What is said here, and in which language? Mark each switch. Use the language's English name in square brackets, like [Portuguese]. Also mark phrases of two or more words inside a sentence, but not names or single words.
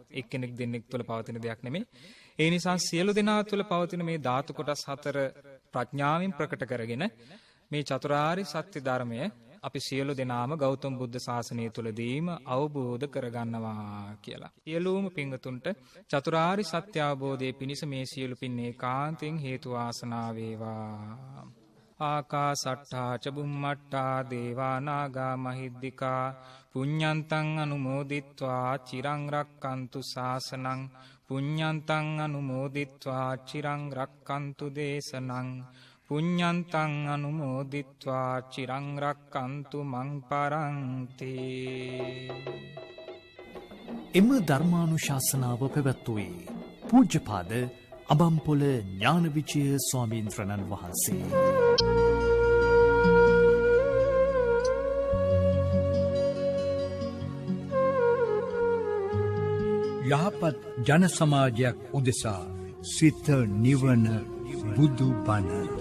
[Sinhala] එක්කෙනෙක් දෙන්නෙක් තුළ පවතින දෙයක් නෙමෙයි. ඒ නිසා සියලු දෙනා තුළ පවතින මේ ධාතු කොටස් හතර ප්‍රඥාවෙන් ප්‍රකට කරගෙන මේ චතුරාර්ය සත්‍ය ධර්මය අපි සියලු දෙනාම ගෞතම බුද්ධ ශාසනය තුළදීම අවබෝධ කරගන්නවා කියලා. සියලුම පින්වතුන්ට චතුරාර්ය සත්‍ය අවබෝධයේ පිණිස මේ සියලු පින් ඒකාන්තයෙන් හේතු වාසනා වේවා. [Pali] ආකාසට්ඨා ච බුම්මට්ඨා දේවා නාග මහිද්దికා පුඤ්ඤන්තං අනුමෝදිත්වා චිරං රක්칸තු ශාසනං පුඤ්ඤන්තං අනුමෝදිත්වා චිරං රක්칸තු දේශනං පුඤ්ඤන්තං අනුමෝදිත්වා චිරං රක්칸තු මං පරන්ති. [Sinhala] එම ධර්මානුශාසනාව පැවැත්වුවේ පූජ්‍යපාද අබම්පොල ඥානවිජය ස්වාමීන්ද්‍රණන් වහන්සේ. යහපත් ජන සමාජයක් උදෙසා සිත නිවන බුදු බණ.